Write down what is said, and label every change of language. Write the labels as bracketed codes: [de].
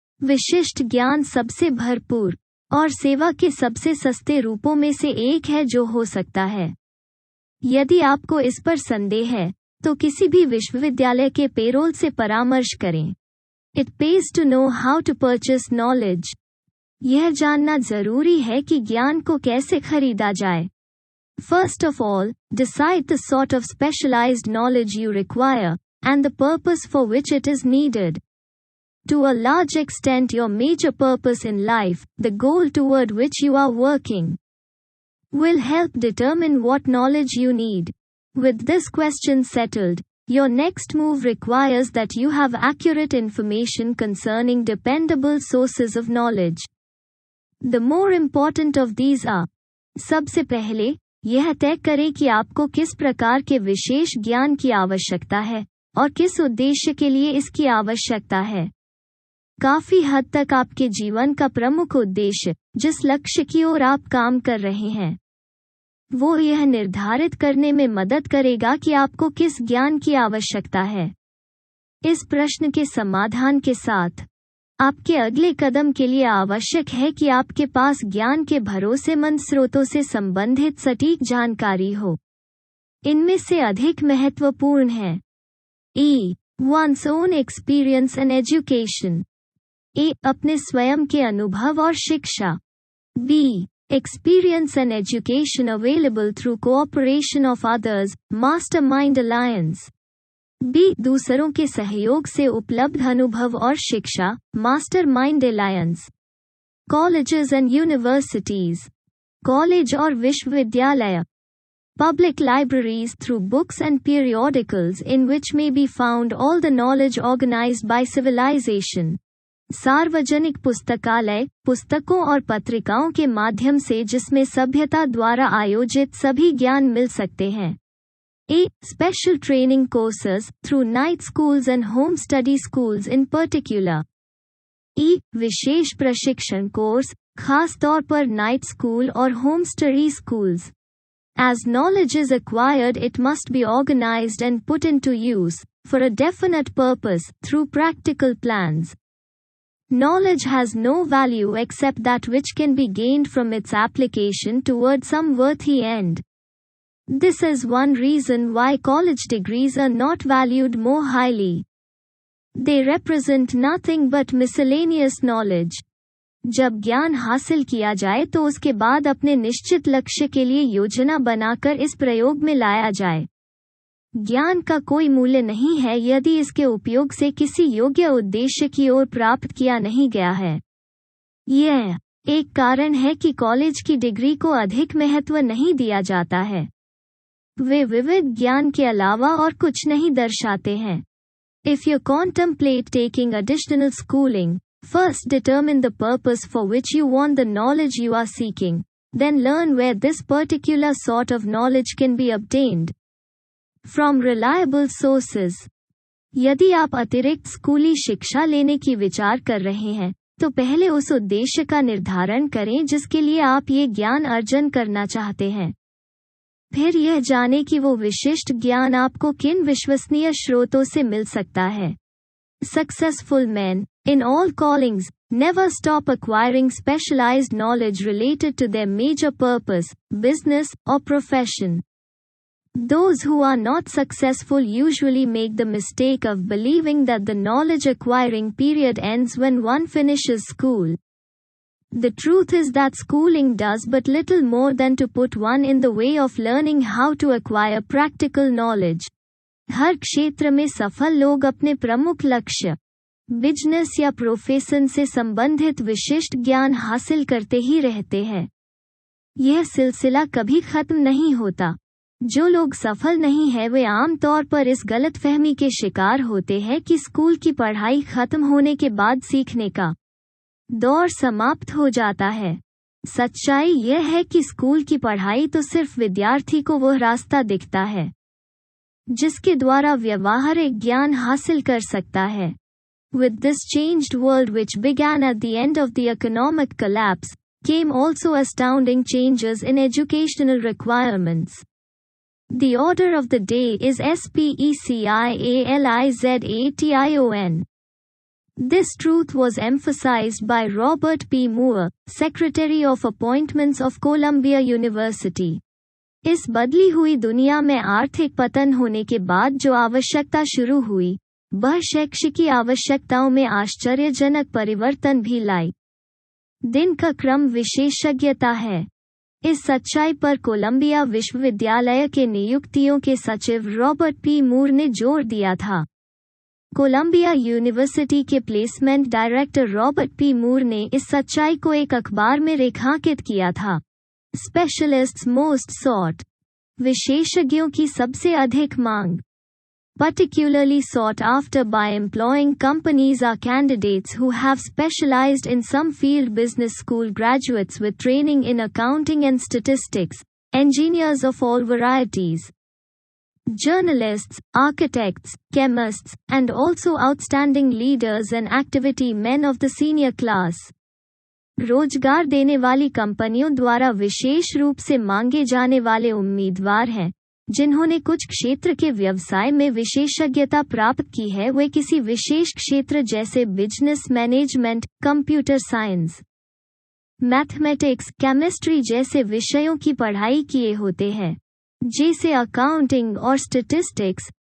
[hi] विशिष्ट ज्ञान सबसे भरपूर और सेवा के सबसे सस्ते रूपों में से एक है जो हो सकता है। यदि आपको इस पर संदेह है, तो किसी भी विश्वविद्यालय के पेरोल से परामर्श करें। [en] It pays to know how to purchase knowledge. [hi] यह जानना जरूरी है कि ज्ञान को कैसे खरीदा जाए। [en] First of all, decide the sort of specialized knowledge you require, and the purpose for which it is needed. To a large extent, your major purpose in life, the goal toward which you are working, will help determine what knowledge you need. With this question settled, your next move requires that you have accurate information concerning dependable sources of knowledge. The more important of these are: [hi] सबसे पहले, यह तय करें कि आपको किस प्रकार के विशेष ज्ञान की आवश्यकता है और किस उद्देश्य के लिए इसकी आवश्यकता है। काफी हद तक आपके जीवन का प्रमुख उद्देश्य, जिस लक्ष्य की ओर आप काम कर रहे हैं, वो यह निर्धारित करने में मदद करेगा कि आपको किस ज्ञान की आवश्यकता है। इस प्रश्न के समाधान के साथ, आपके अगले कदम के लिए आवश्यक है कि आपके पास ज्ञान के भरोसेमंद स्रोतों से संबंधित सटीक जानकारी हो। इनमें से अधिक महत्वपूर्ण है: E. [en] One's own experience and education. A. [hi] अपने स्वयं के अनुभव और शिक्षा। [en] B. Experience and education available through cooperation of others, mastermind alliance. B. [hi] दूसरों के सहयोग से उपलब्ध अनुभव और शिक्षा, mastermind alliance. [en] colleges and universities, [hi] college और विश्वविद्यालय। [en] Public libraries through books and periodicals in which may be found all the knowledge organized by civilization. [hi] सार्वजनिक पुस्तकालय, पुस्तकों और पत्रिकाओं के माध्यम से जिसमें सभ्यता द्वारा आयोजित सभी ज्ञान मिल सकते हैं। [en] A. Special training courses through night schools and home study schools in particular. E. [hi] विशेष प्रशिक्षण कोर्स, खास तौर पर नाइट स्कूल और home study schools. [en] As knowledge is acquired, it must be organized and put into use, for a definite purpose, through practical plans. Knowledge has no value except that which can be gained from its application toward some worthy end. This is one reason why college degrees are not valued more highly. They represent nothing but miscellaneous knowledge. [hi] जब ज्ञान हासिल किया जाए तो उसके बाद अपने निश्चित लक्ष्य के लिए योजना बनाकर इस प्रयोग में लाया जाए। ज्ञान का कोई मूल्य नहीं है यदि इसके उपयोग से किसी योग्य उद्देश्य की ओर प्राप्त किया नहीं गया है। यह एक कारण है कि कॉलेज की डिग्री को अधिक महत्व नहीं दिया जाता है। वे विविध ज्ञान के अलावा और कुछ नहीं दर्शाते हैं। [en] If you contemplate taking additional schooling, first determine the purpose for which you want the knowledge you are seeking, then learn where this particular sort of knowledge can be obtained. from reliable sources. [hi] यदि आप अतिरिक्त स्कूली शिक्षा लेने की विचार कर रहे हैं, तो पहले उस उद्देश्य का निर्धारण करें जिसके लिए आप ये ज्ञान अर्जन करना चाहते हैं। फिर यह जाने कि वो विशिष्ट ज्ञान आपको किन विश्वसनीय स्रोतों से मिल सकता है। [en] Successful men, in all callings, never stop acquiring specialized knowledge related to their major purpose, business, or profession. Those who are not successful usually make the mistake of believing that the knowledge acquiring period ends when one finishes school. The truth is that schooling does but little more than to put one in the way of learning how to acquire practical knowledge. [hi] हर क्षेत्र में सफल लोग अपने प्रमुख लक्ष्य, business या profession से संबंधित विशिष्ट ज्ञान हासिल करते ही रहते हैं। यह सिलसिला कभी खत्म नहीं होता। जो लोग सफल नहीं हैं वे आमतौर पर इस गलतफहमी के शिकार होते हैं कि स्कूल की पढ़ाई खत्म होने के बाद सीखने का दौर समाप्त हो जाता है। सच्चाई यह है कि स्कूल की पढ़ाई तो सिर्फ विद्यार्थी को वह रास्ता दिखता है जिसके द्वारा व्यवहारिक ज्ञान हासिल कर सकता है। [en] With this changed world which began at the end of the economic collapse, came also astounding changes in educational requirements. The order of the day is SPECIALIZATION. This truth was emphasized by Robert P. Moore, Secretary of Appointments of Columbia University. [hi] इस बदली हुई दुनिया में आर्थिक पतन होने के बाद जो आवश्यकता शुरू हुई, वह शैक्षिकी आवश्यकताओं में आश्चर्यजनक परिवर्तन भी लाई। दिन का क्रम विशेषज्ञता है। इस सच्चाई पर कोलंबिया विश्वविद्यालय के नियुक्तियों के सचिव रॉबर्ट पी मूर ने जोर दिया था। कोलंबिया यूनिवर्सिटी के प्लेसमेंट डायरेक्टर रॉबर्ट पी मूर ने इस सच्चाई को एक अखबार में रेखांकित किया था। [en] Specialists most sought. [hi] विशेषज्ञों की सबसे अधिक मांग। [en] Particularly sought after by employing companies are candidates who have specialized in some field. Business school graduates with training in accounting and statistics, engineers of all varieties, journalists, architects, chemists, and also outstanding leaders and activity men of the senior class. [hi] रोजगार देने वाली कंपनियों द्वारा विशेष रूप से मांगे जाने वाले उम्मीदवार हैं, जिन्होंने कुछ क्षेत्र के व्यवसाय में विशेषज्ञता प्राप्त की है। वे किसी विशेष क्षेत्र जैसे business management, computer science, mathematics, chemistry जैसे विषयों की पढ़ाई किए होते हैं, जैसे अकाउंटिंग और स्टैटिस्टिक्स।